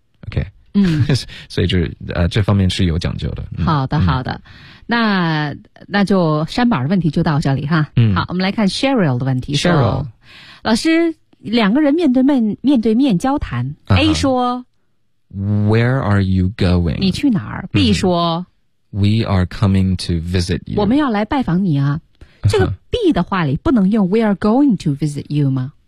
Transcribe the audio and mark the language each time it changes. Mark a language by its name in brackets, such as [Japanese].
[Chinese] OK， 所以就是这方面是有讲究的。好的，好的。那就山宝的问题就到这里哈。好，我们来看 Cheryl 的问题。 Cheryl，老师，两个人面对面交谈 ，A 说 [English] ，Where are you going？ [Chinese] 你去哪儿 ？B 说。 [English] We are coming to visit you. [Chinese] 我们要来拜访你啊。这个 B 的话里不能用 [English] We are going to visit you [Chinese] 吗？